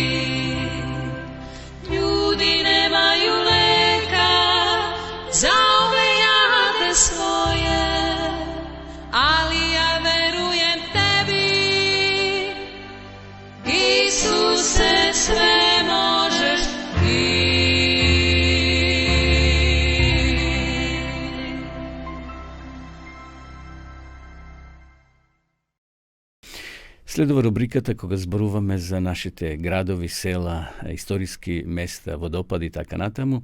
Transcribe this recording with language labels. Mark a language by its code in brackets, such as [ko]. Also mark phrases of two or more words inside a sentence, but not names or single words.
[sr] Ljudi nemaju leka za ove jade svoje, ali ja verujem tebi, Isuse, sve možeš ti. [mk] Следува рубриката кога зборуваме за нашите градови, села, историски места, водопади и така натаму.